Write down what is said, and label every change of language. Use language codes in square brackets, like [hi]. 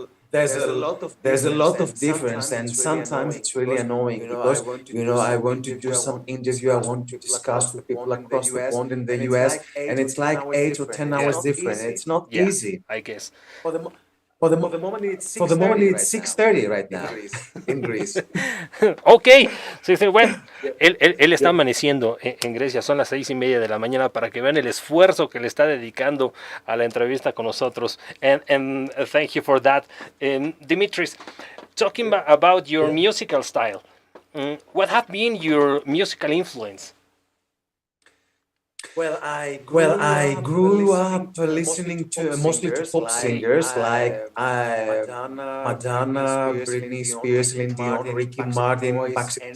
[en] there's a lot of difference, and sometimes it's really annoying because I want to do some interview, I want to discuss with people across the pond in the US, and it's like 8 or 10 hours different. It's not Yeah, easy. I guess. For the moment it's 6:30 right now in Greece. [es] Ok, sí, sí, bueno, él está amaneciendo en Grecia, son las 6:30 de la mañana para que vean el esfuerzo que le está dedicando a la entrevista con nosotros. [en] And thank you for that. Dimitris, talking about your musical style, what have been your musical influence? Well, I grew up listening to mostly to pop singers like Madonna, Britney Spears, Celine Dion, Ricky Martin, Backstreet